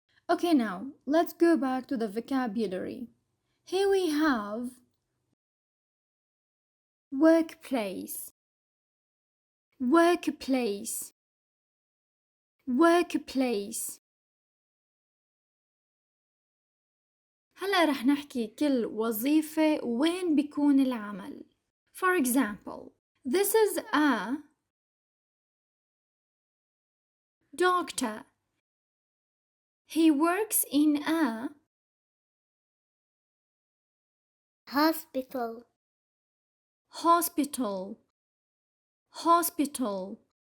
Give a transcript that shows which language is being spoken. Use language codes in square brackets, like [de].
[en] Okay, now let's go back to the vocabulary. Here we have workplace, workplace, workplace. [ar] هلا رح نحكي كل وظيفة وين بيكون العمل. [en] For example, this is a doctor. He works in a hospital, hospital, hospital.